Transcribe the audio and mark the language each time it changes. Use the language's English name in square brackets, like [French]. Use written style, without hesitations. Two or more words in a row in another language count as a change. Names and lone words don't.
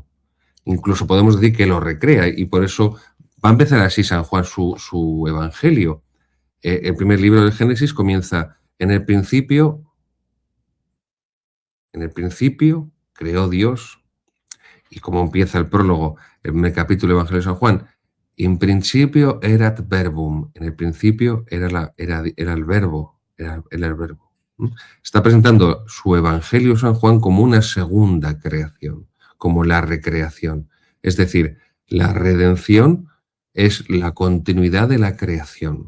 [Spanish] Incluso podemos decir que lo recrea y por eso va a empezar así San Juan su evangelio. El primer libro del Génesis comienza en el principio creó Dios, y como empieza el prólogo en el capítulo del Evangelio de San Juan, [Latin] in principio erat verbum, [Spanish] en el principio era el verbo, era el verbo. Está presentando su Evangelio San Juan como una segunda creación, como la recreación. Es decir, la redención es la continuidad de la creación.